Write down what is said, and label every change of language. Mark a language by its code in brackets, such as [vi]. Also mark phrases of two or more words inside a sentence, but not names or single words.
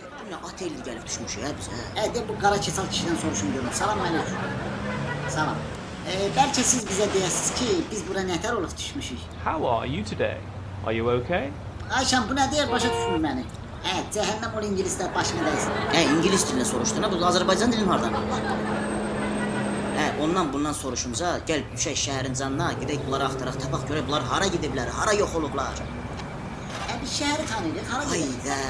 [tr] Böyle atelli gelip düşmüş ya bize. [az] De bu qara kesal kişiden soruşum görün. Salam aleyküm. Salam. Bəlkə siz bizə deyəsiniz ki, biz bura nətər olub düşmüşük. [en] How are you today? Are you okay? [az] Ayşəm, bu nə deyir? Başa düşmür məni. Cəhənnəm ol ingilislər başına dəysin. İngiliz dilini soruştun ha, bu Azərbaycan dilini hardan? Ondan bundan soruşunca gel düşək şəhərin canına, gidək bunları axtaraq, tapaq görək bunlar hara gediblər, hara yox olublar. Biz şəhəri tanıyırıq, hara gedək?